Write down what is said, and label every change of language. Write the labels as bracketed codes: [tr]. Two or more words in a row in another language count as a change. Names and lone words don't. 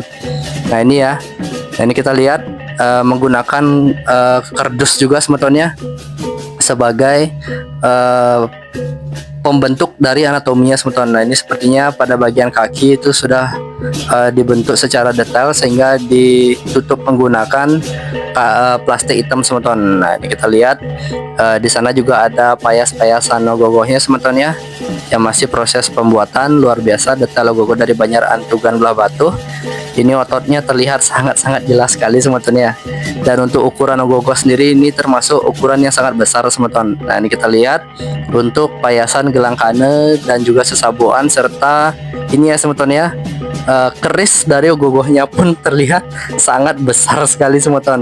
[id] Nah ini ya, nah ini kita lihat menggunakan kardus juga semetonnya sebagai pembentuk dari anatominya semeton. Nah ini sepertinya pada bagian kaki itu sudah dibentuk secara detail sehingga ditutup menggunakan plastik hitam semeton. Nah ini kita lihat di sana juga ada payas-payasan ogoh-ogohnya semeton ya, yang masih proses pembuatan. Luar biasa detail ogoh-ogoh dari Banjar Antugan Belah Batuh. Ini ototnya terlihat sangat-sangat jelas sekali semeton ya. Dan untuk ukuran ogoh-ogoh sendiri ini termasuk ukuran yang sangat besar semeton. Nah ini kita lihat untuk payasan gelang kane dan juga sesabuan serta ini ya semeton ya, keris dari ogoh-ogohnya pun terlihat sangat besar sekali semeton.